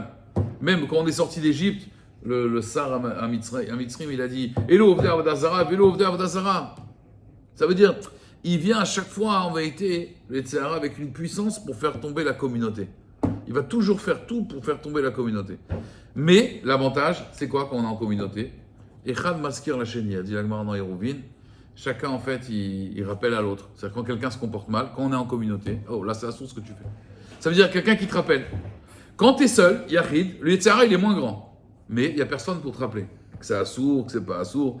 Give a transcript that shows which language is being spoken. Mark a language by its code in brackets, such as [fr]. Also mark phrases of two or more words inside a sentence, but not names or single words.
[fr] Même quand on est sorti d'Égypte, le Sar à Mitzrim, il a dit [he] הללו עובדי עבודה זרה, והללו עובדי עבודה זרה. [fr] Ça veut dire, il vient à chaque fois, en vérité, le Yetzirah, avec une puissance pour faire tomber la communauté. Il va toujours faire tout pour faire tomber la communauté. Mais l'avantage, c'est quoi quand on est en communauté? [he] אחד מזכיר לשני, [fr] a dit l'Agmara dans Hérouvin. Chacun, en fait, il rappelle à l'autre. C'est-à-dire quand quelqu'un se comporte mal, quand on est en communauté, oh là, c'est la source que tu fais. Ça veut dire quelqu'un qui te rappelle. Quand tu es seul, Yachid, le Yetzirah, il est moins grand. Mais il n'y a personne pour te rappeler. Que c'est assourd, que c'est pas assourd.